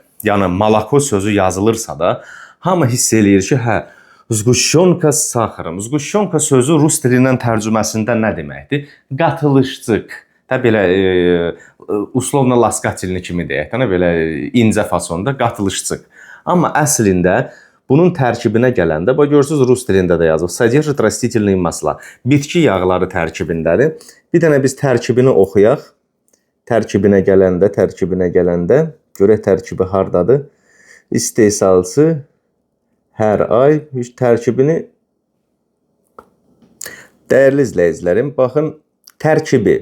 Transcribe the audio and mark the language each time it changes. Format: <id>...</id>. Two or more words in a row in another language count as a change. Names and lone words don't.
<az>Yəni, malako sözü yazılırsa da, hamı hiss eləyir ki,</az> <ru>сгущёнка с сахаром.</ru> <az>Zgushonka sözü rus dilindən tərcüməsində nə deməkdir? Qatılışçıq. Belə</az> <ru>условно ласкательно</ru> <az>kimi deyək, belə incə fasonda qatılışçıq. Amma əslində bunun tərkibinə gələndə, görürsünüz, rus dilində də yazılıb.</az> <ru>Sodержит растительные масла.</ru> <az>Bitki yağları tərkibindədir. Bir dənə biz tərkibini oxuyaq. Tərkibinə gələndə, görək tərkibi hardadır. İstehsalçı hər ay tərkibini... Dəyərli izləyicilərim, baxın, tərkibi.</az>